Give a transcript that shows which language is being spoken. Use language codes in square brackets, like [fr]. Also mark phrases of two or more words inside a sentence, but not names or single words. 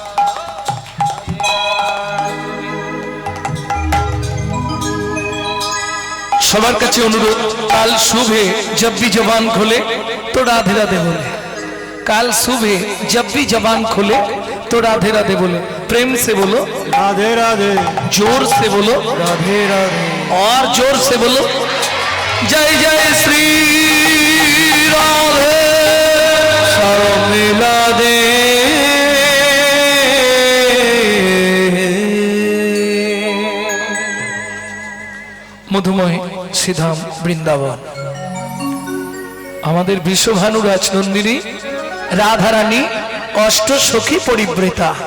[bn] সবার কাছে অনুরোধ [hi] কাল सुबह जब भी जबान खोले तो राधे राधे बोले काल सुबह जब भी जबान खोले तो राधे राधे बोले प्रेम से बोलो राधे राधे जोर से बोलो राधे राधे और जोर से बोलो जय जय श्री राधे सब मिला दे [bn] মধুময় শ্রীধাম বৃন্দাবন আমাদের বিশ্বভানু রাজনন্দিনী রাধারানী অষ্টসখী পরিব্রেতা